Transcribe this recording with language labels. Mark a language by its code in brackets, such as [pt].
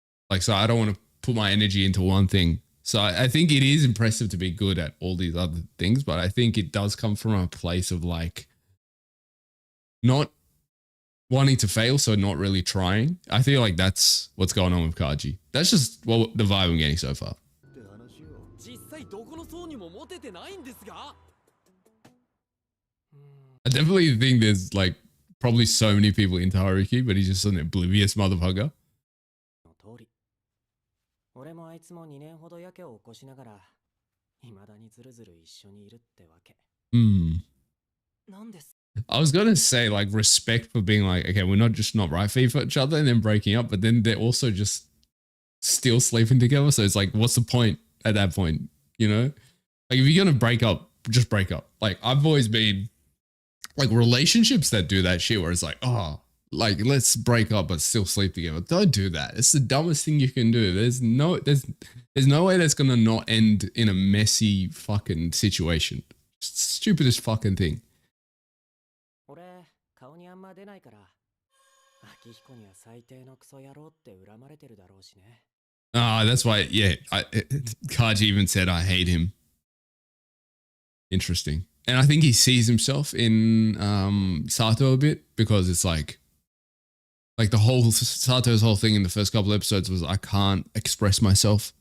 [en] Like, so I don't want to put my energy into one thing. So I think it is impressive to be good at all these other things, but I think it does come from a place of like not wanting to fail, so not really trying. I feel like that's what's going on with Kaji. That's just what the vibe I'm getting so far. [ja] 実際どこの層にもモテてないんですが。 [en] I definitely think there's like probably so many people into Haruki, but he's just an oblivious motherfucker. [ja] 通り。俺もあいつも2年ほどやけを起こしながら、未だにずるずる一緒にいるってわけ。なんです。 [en] I was gonna say like respect for being like, okay, we're not just not right for each other and then breaking up, but then they're also just still sleeping together. So it's like, what's the point at that point? You know, like if you're gonna break up, just break up. Like I've always been like relationships that do that shit where it's like, oh, like let's break up but still sleep together. Don't do that. It's the dumbest thing you can do. There's no way that's gonna not end in a messy fucking situation. Stupidest fucking thing. [ja] 俺、顔にあんま出ないから、秋彦には最低のクソ野郎って恨まれてるだろうしね。 [en] Ah, that's why, yeah, Kaji even said, I hate him. Interesting. And I think he sees himself in Sato a bit because it's like the whole Sato's whole thing in the first couple episodes was I can't express myself.